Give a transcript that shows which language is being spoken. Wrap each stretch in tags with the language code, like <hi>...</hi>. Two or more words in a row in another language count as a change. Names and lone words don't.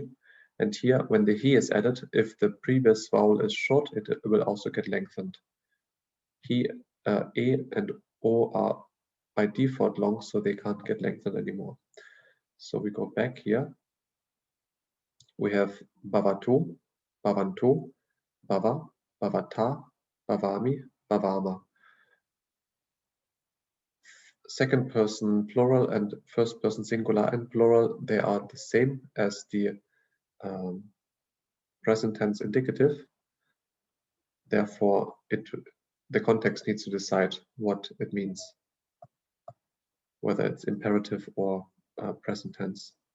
<en>And here, when the he is added, if the previous vowel is short, it will also get lengthened. He, e, and o are by default long, so they can't get lengthened anymore. So we go back here. We have</en> <pi>bhavatu, bhavantu, bhava, bhavata, bhavami, bhavama.</pi> <en>Second person plural and first person singular and plural, they are the same as the present tense indicative. Therefore, the context needs to decide what it means, whether it's imperative or present tense.</en>